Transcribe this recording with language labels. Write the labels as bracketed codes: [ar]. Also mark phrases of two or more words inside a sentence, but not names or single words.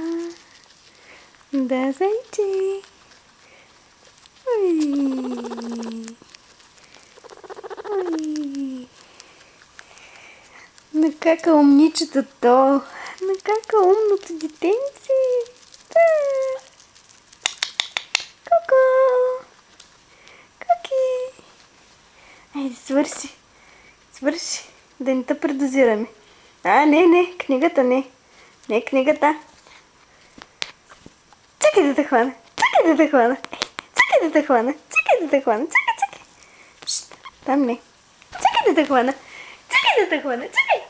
[bg] Да, зайче. Ой. Ой. Накака умничетото. Накака умното детенце. Да. Ко-ко. Коки. Айде, свърши. Свърши. Да не те предозираме. Не, книгата не. Не книгата. Чакай да те хвана. Чакай да те хвана. Чакай да те хвана. Чакай да те хвана. Чакай. Шт, там не. Чакай да те хвана. Чакай да те хвана. Чакай.